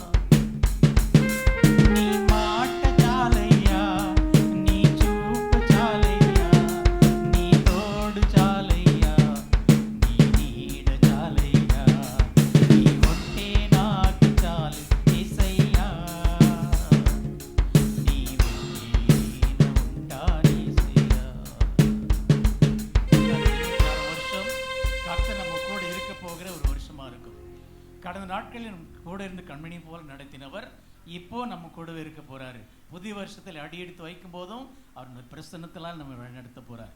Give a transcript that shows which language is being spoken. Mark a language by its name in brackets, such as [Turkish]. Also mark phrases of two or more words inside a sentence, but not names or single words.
[Telugu] నీ మాట చాలయ్యా, నీ చూపు చాలయ్యా, నీ తోడు చాలయ్యా, నీ నీడ చాలయ్యా, నీ ఉంటే నాకు చాలు యేసయ్యా, నీ వెంటే నేనుంటానేసయ్యా. [Tamil] வருஷம் கர்த்தர் நம்ம கூட இருக்க போகிற ஒரு வருஷமா இருக்கும். கடந்த நாட்களில் நம்ம கூட இருந்து கண்மணி போல நடத்தினவர் இப்போ நம்ம கூடவே இருக்க போறாரு. புதிய வருஷத்தில் அடியெடுத்து வைக்கும் போதும் அவர் பிரசன்னத்தினால் நம்ம வழிநடத்த போறார்.